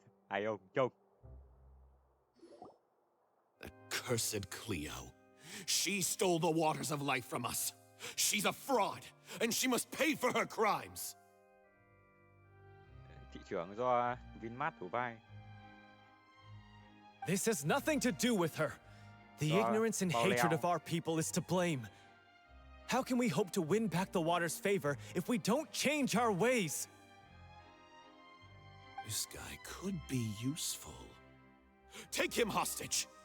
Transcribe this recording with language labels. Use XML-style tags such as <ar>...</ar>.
<vi>Hay không? Chục.</vi> <en>Accursed Cleo. She stole the waters of life from us. She's a fraud, and she must pay for her crimes.</en> <vi>Thị trưởng do Vinmart thủ vai.</vi> <en>This has nothing to do with her. The ignorance and hatred of our people is to blame. How can we hope to win back the water's favor if we don't change our ways? This guy could be useful. Take him hostage.</en>